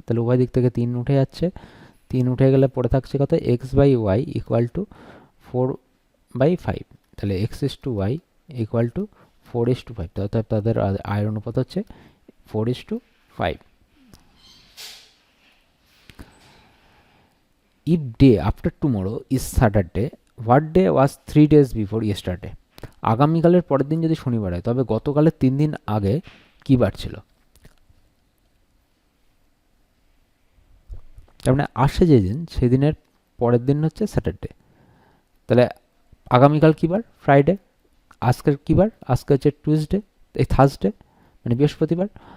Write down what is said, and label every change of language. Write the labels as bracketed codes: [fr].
[bn] তাহলে উভয় দিক থেকে 3 উঠে যাচ্ছে, 3 উঠে গেলে পড়ে থাকছে কত x by Y equal to 4 by 5। তাহলে x is to Y equal to 4:5, অর্থাৎ তাদের আয়ের অনুপাত হচ্ছে 4:5। [en] If day after tomorrow is Saturday, what day was 3 days before yesterday? [bn] আগামীকালের পরের দিন যদি শনিবার হয় তবে গতকালের 3 দিন আগে কি বার ছিল। তার মানে আসে যেদিন সেদিনের পরের দিন হচ্ছে স্যাটারডে। তাহলে আগামীকাল কী বার, ফ্রাইডে। আজকের কী বার, আজকে হচ্ছে টুইসডে, এই থার্সডে মানে বৃহস্পতিবার।